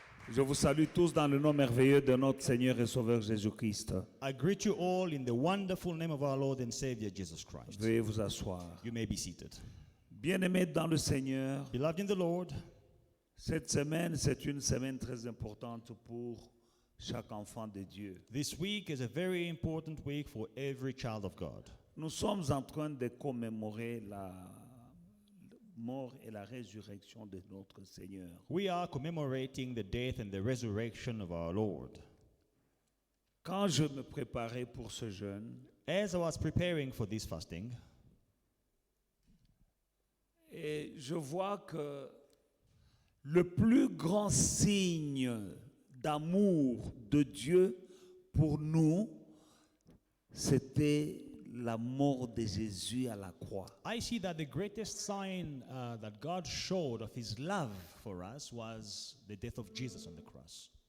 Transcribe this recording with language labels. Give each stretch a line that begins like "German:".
French: Je vous salue tous dans le nom merveilleux de notre Seigneur et Sauveur Jésus-Christ.
English: I greet you all in the wonderful name of our Lord and Savior Jesus Christ.
French: Veuillez vous asseoir.
English: You may be seated.
French: Bien-aimés dans le Seigneur,
English: Beloved in the Lord,
French: cette semaine, c'est une semaine très importante pour chaque enfant de Dieu.
English: this week is a very important week for every child of God.
French: Nous sommes en train de commémorer la mort et la résurrection de notre Seigneur.
English: We are commemorating the death and the resurrection of our Lord.
French: Quand je me préparais pour ce jeûne,
English: As I was preparing for this fasting,
French: et je vois que le plus grand signe d'amour de Dieu pour nous, c'était la mort de Jésus à la croix.
English: I see that the greatest sign that God showed of his love for us was the death of Jesus on the cross.